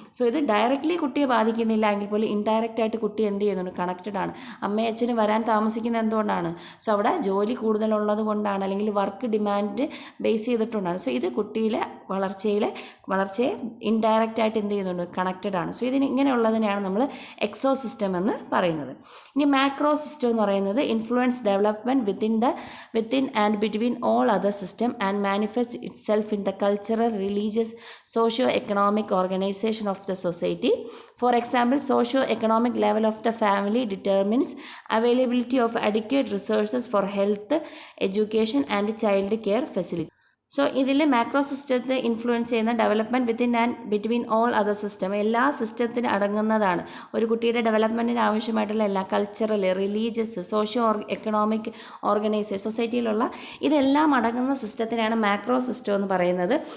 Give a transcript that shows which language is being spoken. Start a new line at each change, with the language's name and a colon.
Malayalam: So ഇത് directly കുട്ടിയെ ബാധിക്കുന്നില്ല എങ്കിൽ പോലും ഇൻഡയറക്റ്റ് ആയിട്ട് കുട്ടി എന്ത് ചെയ്യുന്നുണ്ട്, കണക്റ്റഡ് ആണ്. അമ്മയും അച്ഛനും വരാൻ താമസിക്കുന്നത് എന്തുകൊണ്ടാണ്? സോ അവിടെ ജോലി കൂടുതലുള്ളത് കൊണ്ടാണ്, അല്ലെങ്കിൽ വർക്ക് ഡിമാൻഡ് ബേസ് ചെയ്തിട്ടുണ്ടാണ്. സോ ഇത് കുട്ടിയിലെ വളർച്ചയെ ഇൻഡയറക്റ്റ് ആയിട്ട് എന്ത് ചെയ്യുന്നുണ്ട്, കണക്റ്റഡ് ആണ്. സോ ഇങ്ങനെയുള്ളതിനെയാണ് നമ്മൾ എക്സോ സിസ്റ്റം എന്ന് പറയുന്നത്. ഇനി മാക്രോ സിസ്റ്റം എന്ന് പറയുന്നത്
English: influence development within and between all other system and manifests itself in the cultural, religious, socio-economic organization of the society. For example, socio-economic level of the family determines availability of adequate resources for health, education and child care facilities.
Malayalam: So ഇതിൽ macro സിസ്റ്റത്തെ influence ചെയ്യുന്ന
English: development within and between all other system,
Malayalam: എല്ലാ സിസ്റ്റത്തിന് അടങ്ങുന്നതാണ്. ഒരു കുട്ടിയുടെ ഡെവലപ്മെൻറ്റിന് ആവശ്യമായിട്ടുള്ള എല്ലാ cultural, religious, socio economic organisation, സൊസൈറ്റിയിലുള്ള ഇതെല്ലാം അടങ്ങുന്ന സിസ്റ്റത്തിനാണ് മാക്രോ സിസ്റ്റം എന്ന് പറയുന്നത്.